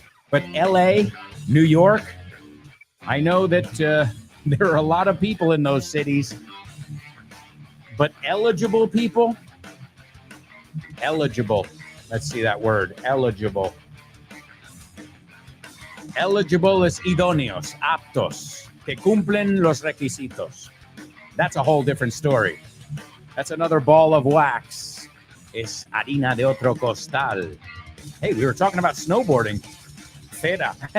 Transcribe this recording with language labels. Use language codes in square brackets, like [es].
[en] But LA, New York, I know that there are a lot of people in those cities, but eligible people, let's see that word, eligible. [es] Eligible es idóneos, aptos, que cumplen los requisitos. [en] That's a whole different story. That's another ball of wax. [es] Es harina de otro costal. [en] Hey, we were talking about snowboarding. Fera.